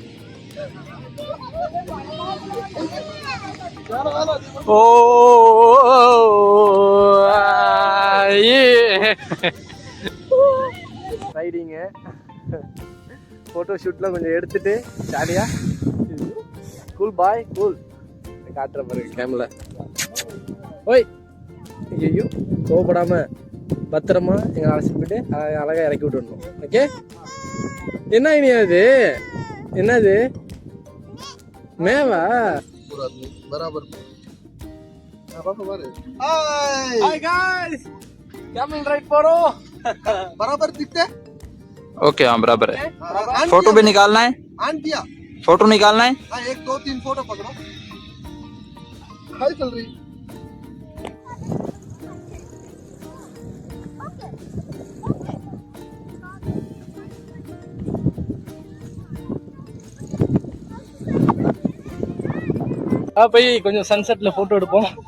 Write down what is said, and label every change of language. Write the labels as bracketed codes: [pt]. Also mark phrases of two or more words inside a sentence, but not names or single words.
[ta] ஓ ரைடிங்கு [en] photo shoot [ta] கொஞ்சம் எடுத்துட்டு ஜாலியா [en] cool boy cool [ta] காட்டுற பாருங்க கேமரா. ஓய் ஐயோ கோவப்படாம பத்திரமா எங்களை அழைச்சிட்டு போயிட்டு அழகாக இறக்கி விட்டுடணும். ஓகே. என்ன இனியா அது? என்னது மேவா? [hi] बराबर [en] hi guys, camel ride போறோம். [hi] बराबर दिखते? ओके हाँ बराबर है. फोटो भी निकालना है. ऑन किया. फोटो निकालना है. हाँ 1 2 3 फोटो पकड़ो. हाय चल रही. [ta] போய் கொஞ்சம் சன்செட்ல போட்டோ எடுப்போம்.